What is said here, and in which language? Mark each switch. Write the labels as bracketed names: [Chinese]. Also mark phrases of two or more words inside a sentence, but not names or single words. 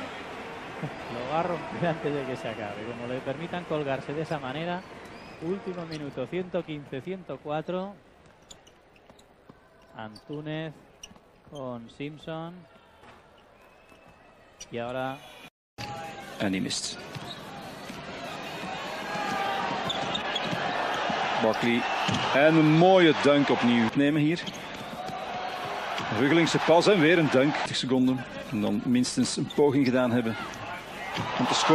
[Spanish] Lo va a romper antes de que se acabe, como le permitan colgarse de esa manera. Último minuto, 115-104. Antúnez con Simpson. Y ahora... [Dutch] En die mist. Barkley. En een mooie dunk opnieuw. Nemen hier. Ruggelingse pas en weer een dunk. 20 seconden. En dan minstens een poging gedaan hebben om te scoren.